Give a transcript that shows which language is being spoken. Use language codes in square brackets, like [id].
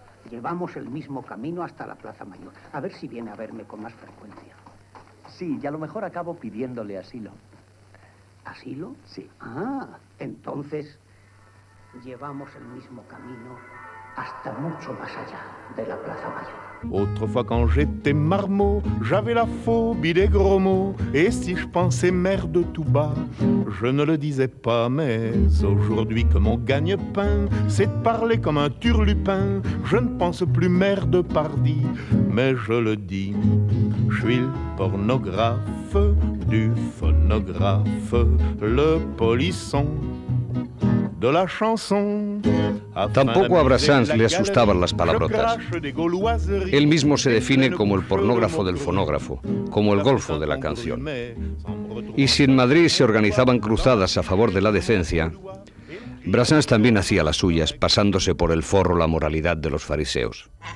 [es] Llevamos el mismo camino hasta la Plaza Mayor. A ver si viene a verme con más frecuencia. Sí, y a lo mejor acabo pidiéndole asilo. ¿Asilo? Sí. Ah, entonces llevamos el mismo camino hasta mucho más allá de la Plaza Mayor. [fr] Autrefois quand j'étais marmot, j'avais la phobie des gros mots. Et si je pensais merde tout bas, je ne le disais pas. Mais aujourd'hui que mon gagne-pain, c'est de parler comme un turlupin. Je ne pense plus merde pardi, mais je le dis. Je suis le pornographe du phonographe, le polisson de la chanson. [es] Tampoco a Brassens le asustaban las palabrotas. Él mismo se define como el pornógrafo del fonógrafo, como el golfo de la canción. Y si en Madrid se organizaban cruzadas a favor de la decencia, Brassens también hacía las suyas, pasándose por el forro la moralidad de los fariseos.